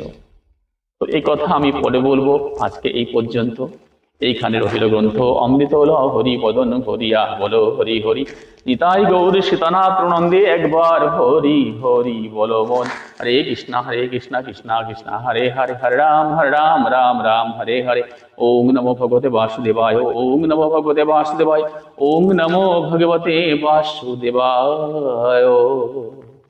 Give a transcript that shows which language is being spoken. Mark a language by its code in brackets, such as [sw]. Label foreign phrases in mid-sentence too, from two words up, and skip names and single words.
[bn] তো এই কথা আমি পরে বলবো, আজকে এই পর্যন্ত। এইখানে রহিল গ্রন্থ অমৃত হল হরি বদন ভরিয়া, বলো হরি হরি। নিতাই গৌর সীতানাথ প্রণন্দে একবার হরি হরি বলো মন। [sa] হরে কৃষ্ণ কৃষ্ণ কৃষ্ণ হরে হরে, হরে রাম রাম রাম হরে হরে। ওং নমো ভগবতে বাসুদেবায়, ওং নমো ভগবতে বাসুদেবায়, ওং নমো ভগবতে বাসুদেবায়।